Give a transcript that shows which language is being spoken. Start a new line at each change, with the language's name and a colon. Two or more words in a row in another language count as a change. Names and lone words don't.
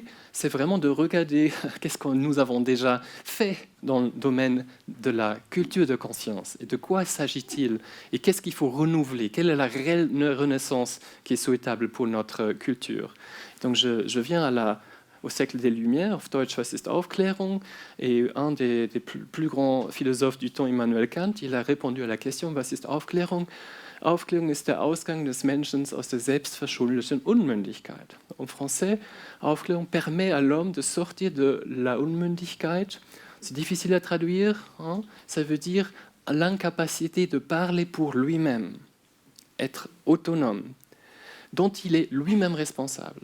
French: C'est vraiment de regarder qu'est-ce que nous avons déjà fait dans le domaine de la culture de conscience et de quoi s'agit-il et qu'est-ce qu'il faut renouveler, quelle est la réelle renaissance qui est souhaitable pour notre culture. Donc je viens au siècle des Lumières,
German: auf Deutsch, was ist Aufklärung?
French: Et un des plus grands philosophes du temps, Immanuel Kant, il a répondu à la question,
German: was ist Aufklärung? Aufklärung ist der Ausgang des Menschen aus der selbstverschuldeten Unmündigkeit.
French: En français, Aufklärung permet à l'homme de sortir de la Unmündigkeit. C'est difficile à traduire, hein? Ça veut dire l'incapacité de parler pour lui-même, être autonome, dont il est lui-même responsable.